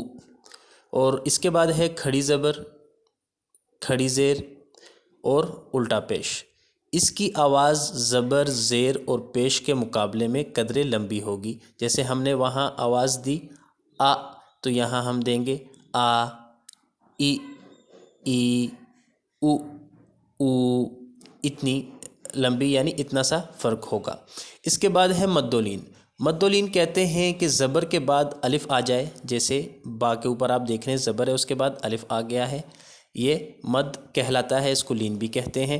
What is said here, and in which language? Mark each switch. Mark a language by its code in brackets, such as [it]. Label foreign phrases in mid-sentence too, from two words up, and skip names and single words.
[ur] اور اس کے بعد ہے کھڑی زبر، کھڑی زیر اور الٹا پیش۔ اس کی آواز زبر زیر اور پیش کے مقابلے میں قدرے لمبی ہوگی۔ جیسے ہم نے وہاں آواز دی آ، تو یہاں ہم دیں گے آ، ای، ای، او، او، اتنی لمبی، یعنی اتنا سا فرق ہوگا۔ اس کے بعد ہے مدولین۔ مدولین کہتے ہیں کہ زبر کے بعد الف آ جائے، جیسے با کے اوپر آپ دیکھ رہے ہیں زبر ہے، اس کے بعد الف آ گیا ہے، یہ مد کہلاتا ہے، اس کو لین بھی کہتے ہیں۔